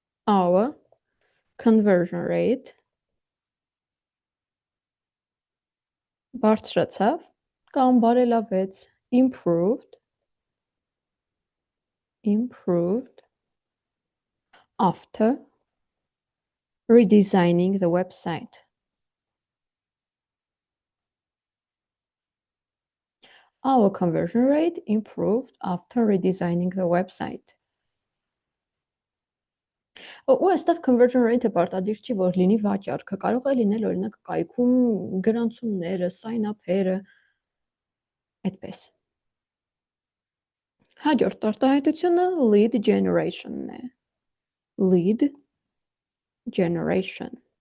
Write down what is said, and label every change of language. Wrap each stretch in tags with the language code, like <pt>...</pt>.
<en>our conversion rate բարձրացավ կամ բարելավեց improved after redesigning the website. Our conversion rate improved after redesigning the website.</en> <hy>Ու այստեղ conversion rate-ը պարտադիր չի, որ լինի վաճառքը, կարող է լինել օրինակ կայքում գրանցումները, sign-up-երը, այդպես։ Հաջորդ արտահայտությունը lead generation-ն է։ Lead generation.</hy>